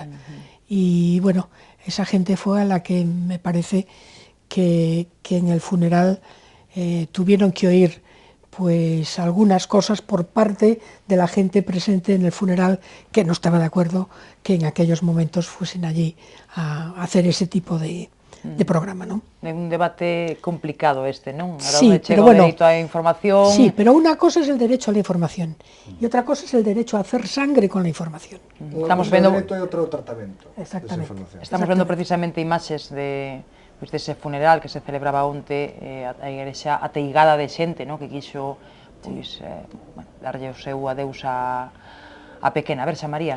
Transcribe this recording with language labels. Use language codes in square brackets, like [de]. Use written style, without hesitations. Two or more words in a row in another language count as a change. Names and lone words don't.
[es] Y bueno, esa gente fue a la que me parece que en el funeral tuvieron que oír pues algunas cosas por parte de la gente presente en el funeral que no estaba de acuerdo que en aquellos momentos fuesen allí a hacer ese tipo de programa, ¿no? [gl] É un debate complicado este, non? [es] Ahora Sí, [gl] onde chega [es] pero [gl] o [es] bueno, [gl] dereito á información... [es] Sí, pero una cosa es el derecho a la información y otra cosa es el derecho a hacer sangre con la información. [gl] Estamos vendo... e outro tratamento. [es] Exactamente. [gl] Estamos vendo precisamente imaxes dese funeral que se celebraba onte, a igrexa ateigada de xente, que quixo darlle o seu adeus á pequena. A ver, María.